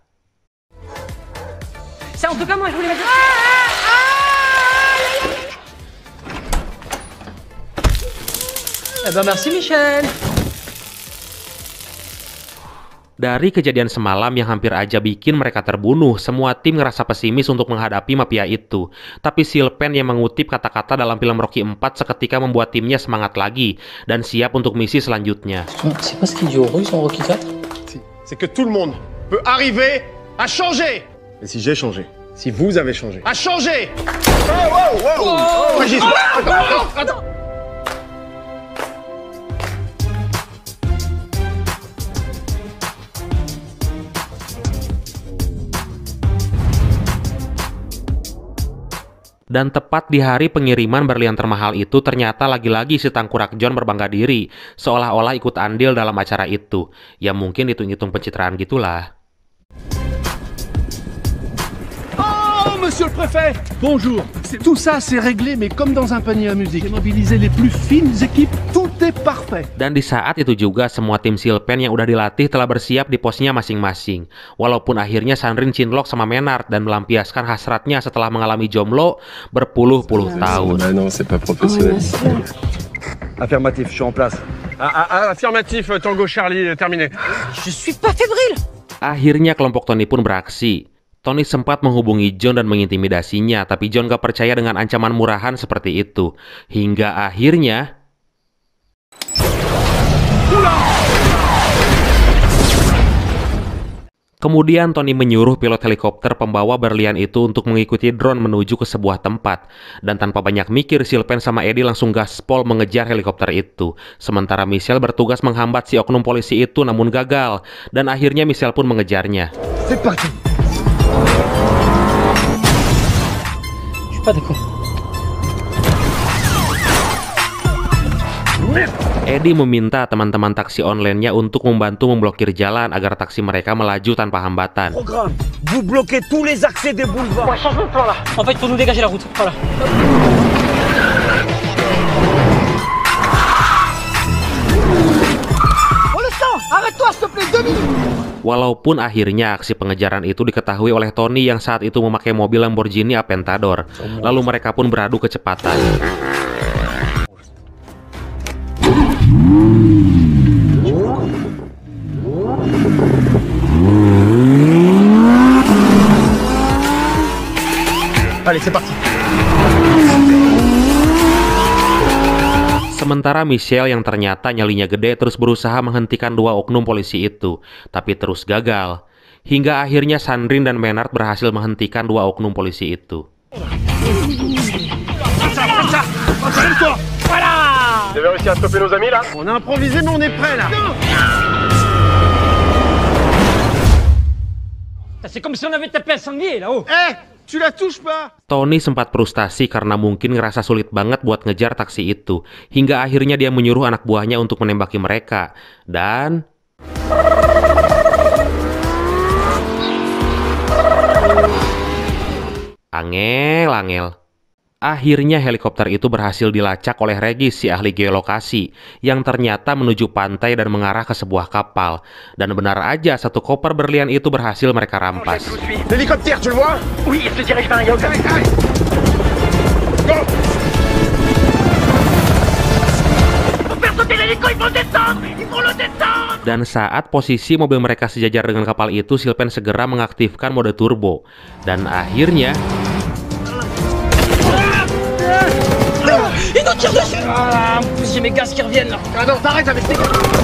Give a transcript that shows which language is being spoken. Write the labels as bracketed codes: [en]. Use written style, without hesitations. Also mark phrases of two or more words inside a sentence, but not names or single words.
[fr] Ça, en tout cas, moi, je voulais mettre... Eh ben, merci, Michel. [id] Dari kejadian semalam yang hampir aja bikin mereka terbunuh, semua tim ngerasa pesimis untuk menghadapi mafia itu. Tapi Sylvain yang mengutip kata-kata dalam film Rocky 4 seketika membuat timnya semangat lagi dan siap untuk misi selanjutnya. [fr] C'est pas ce qu'il dit aux Russes en Rocky 4? C'est que tout le monde peut arriver à changer! Et si j'ai changé? Si vous avez changé? À changer! Oh, Régis! Attends! [id] Dan tepat di hari pengiriman berlian termahal itu, ternyata lagi-lagi si Tangkurak John berbangga diri, seolah-olah ikut andil dalam acara itu. Ya mungkin hitung-hitung pencitraan gitulah. [fr] Oh, monsieur le préfet! Bonjour. Tout ça, c'est réglé, mais comme dans un panier à musique. J'ai mobilisé les plus fines équipes, tout est parfait. [id] Dan di saat itu juga, semua tim Sylvain yang udah dilatih telah bersiap di posnya masing-masing. Walaupun akhirnya Sandrine cinlok sama Menard dan melampiaskan hasratnya setelah mengalami jomblo berpuluh-puluh tahun. [fr] Non, c'est pas professionnel. Affirmatif, je suis en place. Affirmatif, Tango Charlie, terminé. Je suis pas fébrile. [id] Akhirnya kelompok Tony pun beraksi. Tony sempat menghubungi John dan mengintimidasinya, tapi John gak percaya dengan ancaman murahan seperti itu. Hingga akhirnya... Kemudian Tony menyuruh pilot helikopter pembawa berlian itu untuk mengikuti drone menuju ke sebuah tempat. Dan tanpa banyak mikir, Sylvain sama Eddie langsung gaspol mengejar helikopter itu. Sementara Michel bertugas menghambat si oknum polisi itu namun gagal. Dan akhirnya Michel pun mengejarnya. [fr] C'est parti! Je suis pas d'accord. [id] Eddie meminta teman-teman taksi online-nya untuk membantu memblokir jalan agar taksi mereka melaju tanpa hambatan. [fr] Programme, vous bloquez tous les accès des boulevards. Ouais, change de plan là. En fait, il faut nous dégager la route. Voilà. On le sent! Arrête-toi, s'il te plaît, 2 minutes! [id] Walaupun akhirnya aksi pengejaran itu diketahui oleh Tony yang saat itu memakai mobil Lamborghini Aventador. Lalu mereka pun beradu kecepatan. [fr] Allez, c'est parti! [id] Sementara Michel yang ternyata nyalinya gede terus berusaha menghentikan dua oknum polisi itu, tapi terus gagal. Hingga akhirnya Sandrine dan Menard berhasil menghentikan dua oknum polisi itu. [fr] Vous avez réussi à stopper nos amis là? On a improvisé, mais on est prêt là! C'est comme si on avait tapé un sanglier là-haut. Tu la touches pas! [id] Tony sempat frustasi karena mungkin ngerasa sulit banget buat ngejar taksi itu. Hingga akhirnya dia menyuruh anak buahnya untuk menembaki mereka. Dan... Angel. Akhirnya helikopter itu berhasil dilacak oleh Regis, si ahli geolokasi, yang ternyata menuju pantai dan mengarah ke sebuah kapal. Dan benar aja, satu koper berlian itu berhasil mereka rampas. [fr] L'hélicoptère, tu le vois? Oui, il se dirige vers un yacht. Go! [id] Dan saat posisi mobil mereka sejajar dengan kapal itu, Sylvain segera mengaktifkan mode turbo. Dan akhirnya... [fr] Il nous tire dessus! Ah, en plus j'ai mes gaz qui reviennent là. Ah non, t'arrêtes avec tes gars!